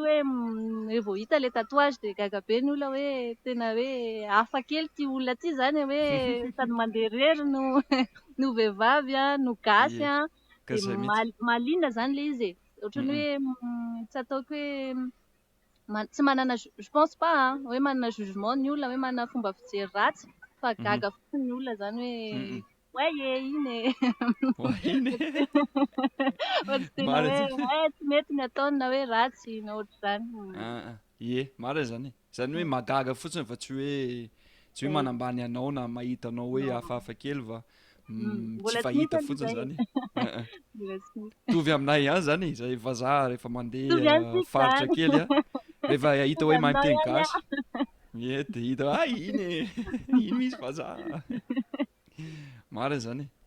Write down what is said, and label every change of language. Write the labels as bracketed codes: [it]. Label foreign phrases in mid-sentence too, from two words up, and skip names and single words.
[mg] hoe vao hita le tatouage de gaga be ny olona hoe tena hoe hafa kely ty olona ty zany hoe sady mandeha rery no vehivavy no gasy de malinona zany le izy ohatrany hoe tsy ataoko hoe tsy manana [fr] je pense pas [mg] hoe manana jugement ny olona hoe manana fomba fijery ratsy fa gaga fotsiny ny olona zany hoe iny ohatsy tena hoe tsy mety ny ataony na hoe ratsy na ohatr'izany marina zany hoe magaga fotsiny fa tsy hoe manambany anao na mahita anao hoe hafahafa kely va tsy fahita fotsiny zany tovy aminay ihany zany zay vazaha rehefa mandeha faritra kely rehefa hita hoe mahay miteny gasy de hita iny misy vazaha marina zany